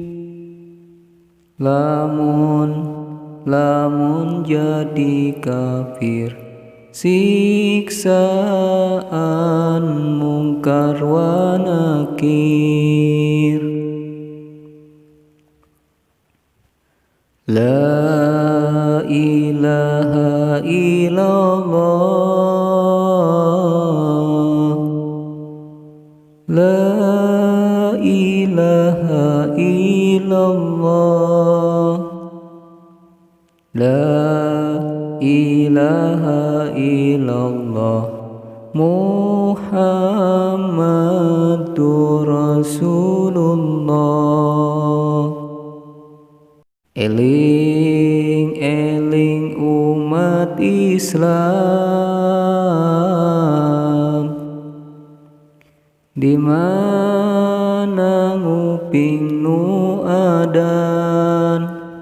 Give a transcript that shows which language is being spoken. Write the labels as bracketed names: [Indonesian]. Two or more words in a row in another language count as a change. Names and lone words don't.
[Sundanese] Lamun jadi kafir, siksaan mungkar wa nakir. [Arabic] لا إله إلا الله. لا إله إلا الله. لا إله إلا الله. محمد رسول الله. [Sundanese] Eling eling umat Islam, di mana nguping nu adan.